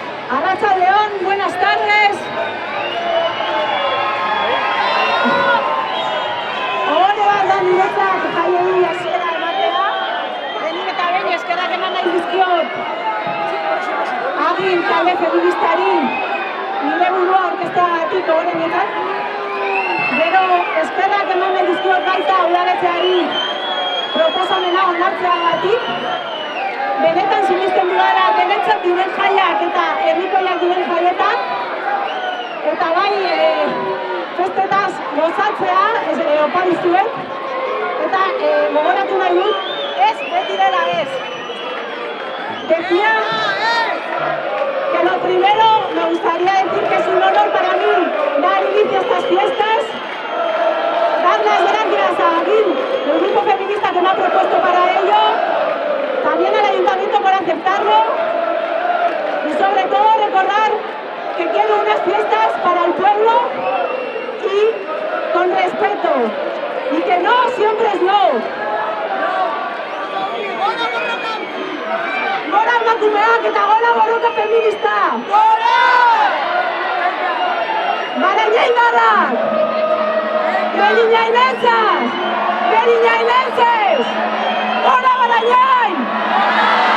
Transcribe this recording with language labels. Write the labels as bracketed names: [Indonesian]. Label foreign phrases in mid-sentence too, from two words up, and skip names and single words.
[Basque] Arratsaldeon, [Spanish] buenas tardes. [Basque] Ohore bat da niretzat jaiei hasiera ematea. Lehenik eta behin eskerrak eman nahi dizkiot Agin talde feministari nire burua orkesteagatik ohorenetan. Gero eskerrak eman nahi dizkiot baita udaletxeari proposamena onartzeagatik. Benetan sinesten dudala benetzat diren jaiak eta herrikoiak diren jaietan. Eta bai, festetaz gozatzea, opa dizuet. Eta gogoratu nahi dut, ez beti dela ez. [Spanish] Decía que lo primero me gustaría decir que es un honor para mí dar inicio a estas fiestas. Dar las gracias a Agin, el grupo feminista que me ha propuesto para ello. También al Ayuntamiento por aceptarlo y sobre todo recordar que quiero unas fiestas para el pueblo y con respeto y que no siempre es no. [Basque] Gora emakumeak eta gora borroka feminista! Gora! Barañaidarrak! Beriñainenses! Beriñainenses! Gora Barañain!